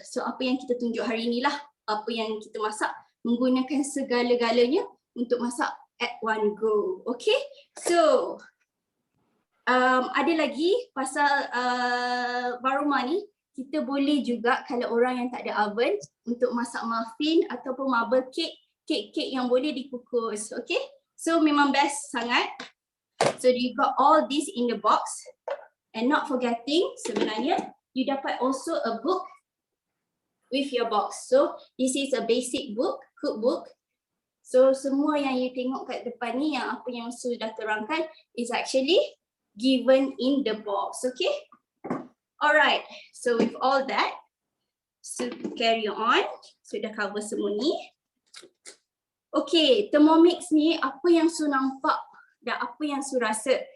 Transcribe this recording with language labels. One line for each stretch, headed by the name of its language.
Malay: So apa yang kita tunjuk hari ni lah, apa yang kita masak menggunakan segala-galanya untuk masak
English: at one go.
Malay: Okay, so ada lagi pasal Varoma ni. Kita boleh juga kalau orang yang tak ada oven untuk masak muffin ataupun marble cake, kek-kek yang boleh dikukus. Okay, so memang best sangat.
English: So you got all this in the box and not forgetting
Malay: sebenarnya
English: you dapat also a book with your box. So this is a basic book, cookbook.
Malay: So semua yang you tengok kat depan ni yang apa yang sudah terangkan
English: is actually given in the box. Okay. Alright, so with all that, so carry on.
Malay: So dah cover semua ni. Okay, Thermomix ni apa yang Su nampak dan apa yang Su rasa.